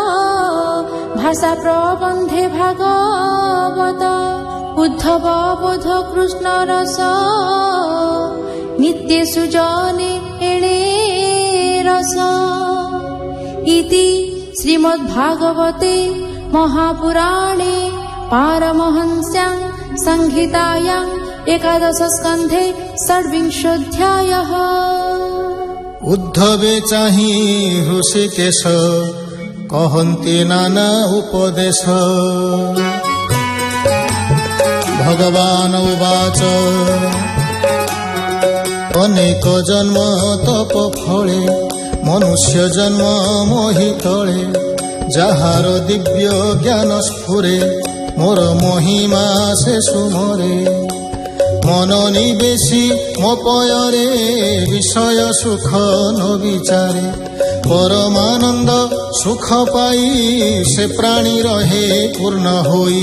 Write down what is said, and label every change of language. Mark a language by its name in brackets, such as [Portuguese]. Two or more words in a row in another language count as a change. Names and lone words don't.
[Odia] ଭାଷା ପ୍ରବନ୍ଧେ ଭାଗବତ ଉଦ୍ଧବ ବୋଧ କୃଷ୍ଣ ରସ ନିତ୍ୟ ସୁଜନେ ଏଣେ ରସ [Sanskrit] ଇତି ଶ୍ରୀମଦ୍ଭାଗବତେ महापुराणे पारमहंस्यां संहितायां एकादश स्कन्धे षड्विंशोऽध्यायः। [Odia] ଉଦ୍ଧବେ ଚାହି ହୃଷିକେଶ କହନ୍ତି ନାନା ଉପଦେଶ [Sanskrit] भगवान् उवाच [Odia] ଅନେକ ଜନ୍ମ ତପ ଫଳେ ମନୁଷ୍ୟ ଜନ୍ମ ମୋହି ତଳେ ଯାହାର ଦିବ୍ୟ ଜ୍ଞାନ ସ୍ଫୁରେ ମୋର ମହିମା ସେ ସୁମରେ ମନ ନିବେଶି ମୋ ପୟରେ ବିଷୟ ସୁଖ ନ ବିଚାରେ ପରମାନନ୍ଦ ସୁଖ ପାଇ ସେ ପ୍ରାଣୀ ରହେ ପୂର୍ଣ୍ଣ ହୋଇ